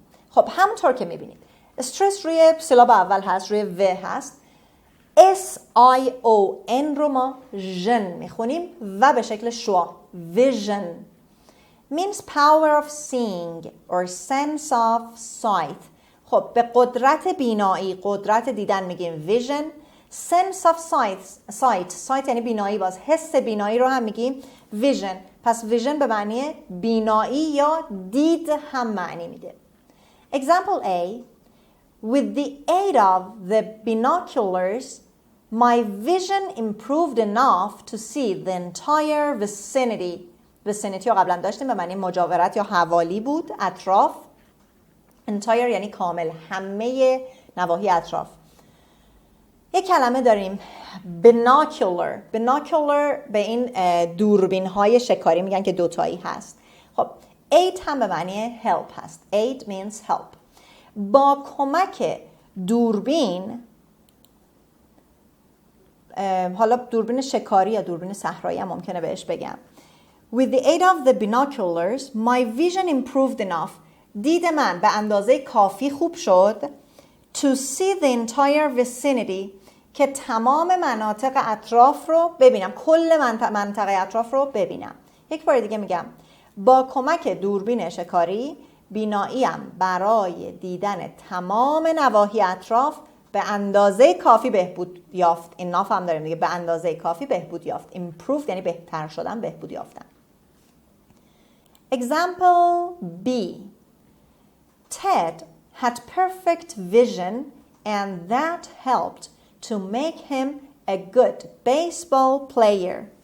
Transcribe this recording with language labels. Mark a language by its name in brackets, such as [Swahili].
[Persian] خب همونطور که میبینید استرس روی سیلاب اول هست، روی و هست. S-I-O-N رو ما ژن میخونیم و به شکل شوا. [English] vision means power of seeing or sense of sight. [Persian] خب به قدرت بینایی، قدرت دیدن میگیم vision. [English] sense of sight [Persian] یعنی بینایی، باز حس بینایی رو هم میگیم vision. پس vision به معنی بینایی یا دید هم معنی میده. [English] Example A: with the aid of the binoculars, my vision improved enough to see the entire vicinity. [Persian] vicinity رو قبلا داشتیم، به معنی مجاورت یا حوالی بود، اطراف. entire یعنی کامل، همه نواحی اطراف. یک کلمه داریم binocular. binocular به این دوربین های شکاری میگن که دوتایی هست. خب aid هم به معنی help هست. [English] aid means help. [Persian] با کمک دوربین، حالا دوربین شکاری یا دوربین صحرایی هم ممکنه بهش بگم. [English] With the aid of the binoculars, my vision improved enough. [Persian] دید من به اندازه کافی خوب شد [English] to see the entire vicinity، [Persian] که تمام مناطق اطراف رو ببینم، کل منطقه اطراف رو ببینم. یک بار دیگه میگم، با کمک دوربین شکاری بیناییم برای دیدن تمام نواحی اطراف به اندازه کافی بهبود یافت. این ناف هم داریم دیگه، به اندازه کافی بهبود یافت. improved یعنی بهتر شدن، بهبود یافتن. [English] Example B: Ted had perfect vision and that helped to make him a good baseball player.